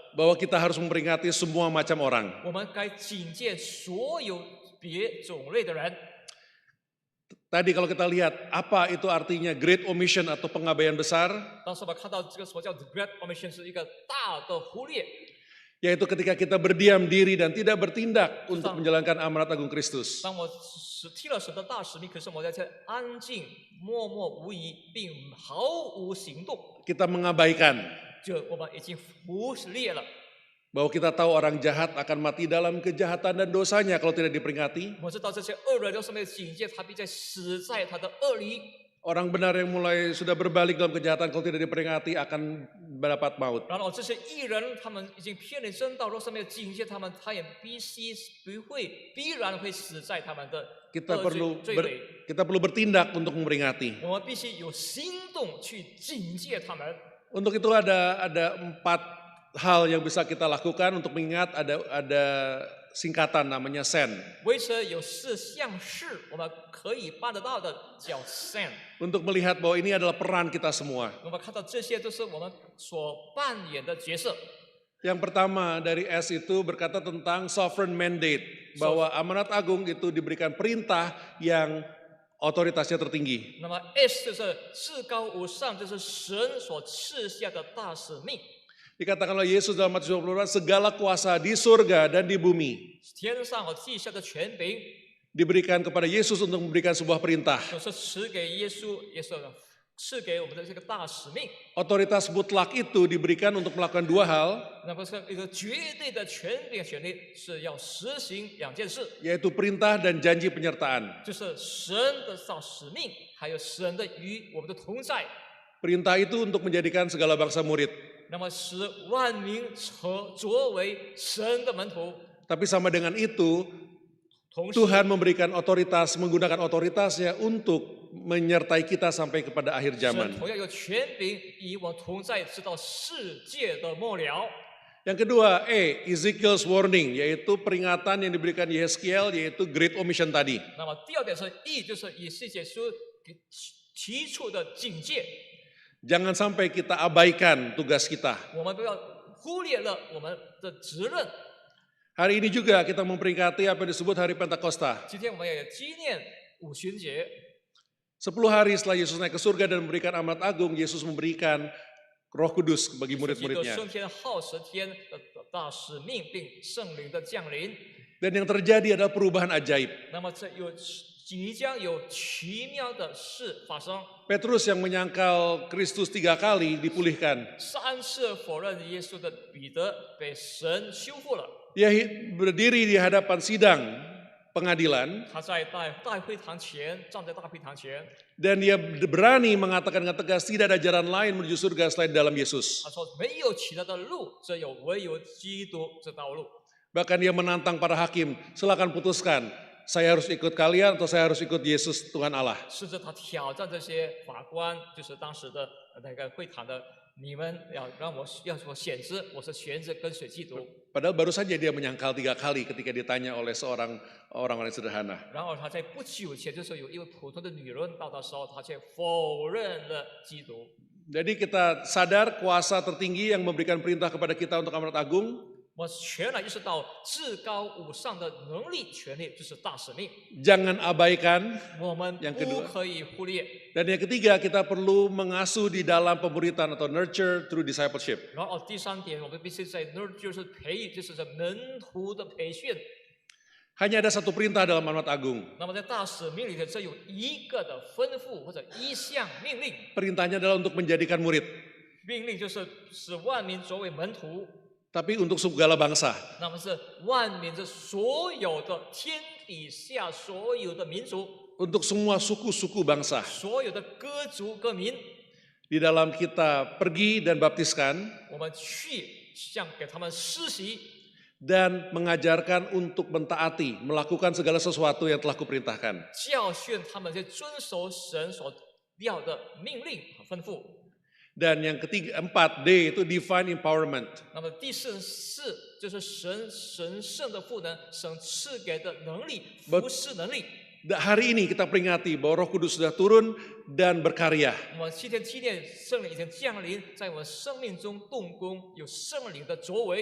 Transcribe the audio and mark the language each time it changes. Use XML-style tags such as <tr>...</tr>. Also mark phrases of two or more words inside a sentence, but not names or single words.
<id>Bahwa kita harus memperingati semua macam orang.</id> <zh>我们该警戒所有别种类的人。</zh> <id>Tadi kalau kita lihat apa itu artinya</id> <en>Great Omission</en> <id>atau pengabaian besar,</id> <zh>当时我们看到这个所叫</zh> <en>The Great Omission</en> <zh>是一个大的忽略，</zh> <id>yaitu ketika kita berdiam diri dan tidak bertindak untuk menjalankan amanat agung Kristus.</id> <zh>当我替了神的大使命，可是我在这安静、默默无语，并毫无行动，</zh> <id>Kita mengabaikan</id> <zh>就我们已经忽略了。</zh> <id>bahwa kita tahu orang jahat akan mati dalam kejahatan dan dosanya kalau tidak diperingati.</id> <zh>我知道这些恶人都是没有警戒，他必在死在他的恶里。</zh> <id>Orang benar yang mulai sudah berbalik dalam kejahatan kalau tidak diperingati akan mendapat maut.</id> <zh>然后这些艺人，他们已经偏离正道，若是没有警戒他们，他也必然会死在他们的</zh> <id>Kita</id> <zh>恶</zh> <id>perlu</id> <zh>罪罪里。</zh> <id>kita perlu bertindak untuk memperingati.</id> <zh>我们必须有行动去警戒他们。</zh> <id>Untuk itu ada 4 hal yang bisa kita lakukan untuk mengingat ada singkatan namanya SEN.</id> <zh>为此有4项事我们可以办得到的，叫 SEN。</zh> <id>Untuk melihat bahwa ini adalah peran kita semua.</id> <zh>我们看到这些都是我们所扮演的角色。</zh> <id>Yang pertama dari S itu berkata tentang</id> <en>sovereign mandate.</en> <id>Bahwa amanat agung itu diberikan perintah yang otoritasnya tertinggi.</id> <zh>那么 S 就是至高无上，就是神所赐下的大使命。</zh> <id>Dikatakan oleh Yesus dalam Matius 24, segala kuasa di surga dan di bumi</id> <zh>天上和地下的权柄</zh> <id>diberikan kepada Yesus untuk memberikan sebuah perintah.</id> <zh>都是赐给耶稣，也是赐给我们的这个大使命。</zh> <id>Otoritas mutlak itu diberikan untuk melakukan 2 hal,</id> <zh>那么是一个绝对的权柄权利，是要实行2件事，</zh> <id>yaitu perintah dan janji penyertaan.</id> <zh>就是神的大使命，还有神的与我们的同在。</zh> <id>Perintah itu untuk menjadikan segala bangsa murid.</id> <zh>那么使万民作为神的门徒。</zh> <id>Tapi sama dengan itu,</id> <zh>同时，</zh> <id>Tuhan memberikan otoritas, menggunakan otoritasnya untuk menyertai kita sampai kepada akhir</id> <zh>神</zh> <id>zaman.</id> <zh>同样有权柄与我同在，直到世界的末了。</zh> <id>Yang kedua,</id> <en>Ezekiel's warning,</en> <id>yaitu peringatan yang diberikan Yeskiel, yaitu</id> <en>Great Omission</en> <id>tadi.</id> <zh>那么第二点是义，就是以西结书给提出的警戒，</zh> <id>Jangan sampai kita abaikan tugas kita.</id> <zh>我们不要忽略了我们的责任。</zh> <id>Hari ini juga kita memperingati apa yang disebut Hari Pentakosta.</id> <zh>今天我们也纪念五旬节，</zh> <id>10 hari setelah Yesus naik ke surga dan memberikan amanat agung, Yesus memberikan Roh Kudus bagi</id> <zh>基督</zh> <id>murid-muridnya.</id> <zh>升天浩时天的大使命，并圣灵的降临。</zh> <id>Dan yang terjadi adalah perubahan ajaib.</id> <zh>那么这即将有奇妙的事发生。</zh> <id>Petrus yang menyangkal Kristus 3 kali dipulihkan.</id> <zh>3 次否认耶稣的彼得被神修复了。</zh> <id>Dia berdiri di hadapan sidang pengadilan</id> <zh>他在大会堂前，站在大会堂前，</zh> <id>dan dia berani mengatakan dengan tegas tidak ada jalan lain menuju surga selain dalam Yesus.</id> <zh>他说没有其他的路，只有唯有基督这道路。</zh> <id>Bahkan dia menantang para hakim, silakan putuskan, saya harus ikut kalian atau saya harus ikut Yesus Tuhan Allah.</id> <zh>甚至他挑战这些法官，就是当时的那个会堂的，你们要我选择，我是选择跟随基督。</zh> <id>Padahal baru saja dia menyangkal 3 kali ketika ditanya oleh seorang orang-orang sederhana.</id> <zh>然后他在不久前，就是有一位普通的女人到的时候，他却否认了基督。</zh> <id>Jadi kita sadar kuasa tertinggi yang memberikan perintah kepada kita untuk amanat agung.</id> <zh>我全然意识到至高无上的能力、权力就是大使命，</zh> <id>Jangan abaikan.</id> <zh>我们</zh> <id>yang</id> <zh>不</zh> <id>kedua</id> <zh>可以忽略。</zh> <id>Dan yang ketiga, kita perlu mengasuh di dalam pemuritan atau</id> <en>nurture through discipleship.</en> <zh>然后第三点，我们必须在那儿就是培育，就是在门徒的培训。</zh> <id>Hanya ada satu perintah dalam amanat agung.</id> <zh>那么在大使命里头，只有一个的吩咐或者一项命令，</zh> <id>Perintahnya adalah untuk menjadikan murid.</id> <zh>命令就是使万民作为门徒。</zh> <id>Tapi untuk segala bangsa.</id> <zh>那么是万民的所有的天底下所有的民族，</zh> <id>Untuk semua suku-suku bangsa.</id> <zh>所有的各族各民，</zh> <id>Di dalam kita pergi dan baptiskan</id> <zh>我们去给他们施洗，</zh> <id>dan mengajarkan untuk mentaati, melakukan segala sesuatu yang telah kuperintahkan.</id> <zh>教训他们去遵守神所要的命令和吩咐。</zh> <id>Dan yang ketiga, 4D itu</id> <en>divine empowerment.</en> <zh>那么第四就是神圣的赋能，神赐给的能力，服侍能力。</zh> <id>Hari ini kita peringati bahwa Roh Kudus sudah turun dan berkarya.</id> <zh>我们今天纪念圣灵已经降临，在我们生命中动工，有圣灵的作为，</zh>